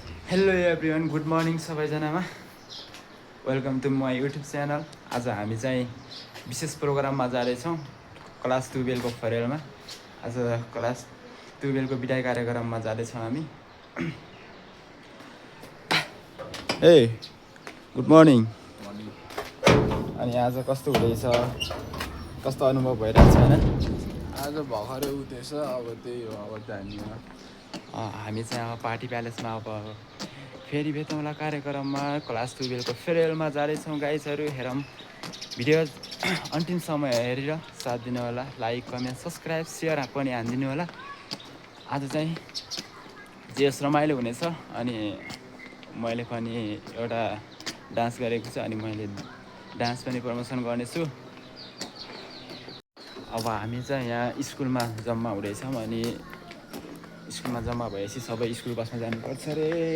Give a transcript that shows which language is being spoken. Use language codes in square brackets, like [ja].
[en] hello everyone, good morning [ne] सबैजनामा। [en] Welcome to my YouTube channel. [ne] आज हामी चाहिँ विशेष प्रोग्राममा जाँदैछौँ क्लास 12को फरेलमा। आज क्लास 12को बिदाई कार्यक्रममा जाँदैछौँ हामी। [en] ए good morning. [ne] अनि आज कस्तो हुँदैछ, कस्तो अनुभव भइरहेको छ होइन? आज भर्खरै उठेछ, अब त्यही हो, अब जानियो। हामी चाहिँ अब पार्टी प्यालेसमा अब फेरि भेटौँला कार्यक्रममा क्लास 12को फेयरवेलमा जाँदैछौँ गाइजहरू। हेरौँ भिडियो अन्तिमसम्म हेरेर साथ दिनु होला। लाइक, कमेन्ट, सब्सक्राइब, सेयर पनि हानिदिनु होला। आज चाहिँ जेस रमाइलो हुनेछ। अनि मैले पनि एउटा डान्स गरेको छु, अनि मैले डान्स पनि प्रमोसन गर्नेछु। अब हामी चाहिँ यहाँ स्कुलमा जम्मा हुँदैछौँ, अनि स्कुलमा जम्मा भएपछि सबै स्कुल बसमा जानुपर्छ रे।